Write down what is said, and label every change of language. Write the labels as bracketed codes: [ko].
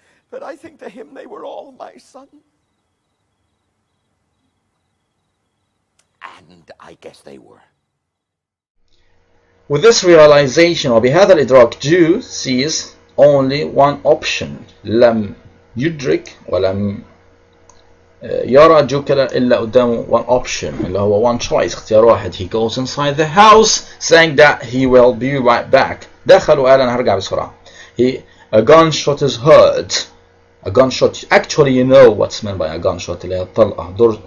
[en] But I think to him they were all my son. And I guess they were. With this realization [ar] وبهذا الإدراك [en] Jew sees only one option. [ar] لم يدرك ولم يرى جوكلر إلا قدامه [en] one option [ar] اللي هو [en] one choice [ar] اختيار واحد. [en] He goes inside the house saying that he will be right back. [ar] دخل وقال أنا هرجع بسرعة. [en] A gunshot is heard. A gunshot, actually you know what's meant by a gunshot [ar] اللي هي الطلقة.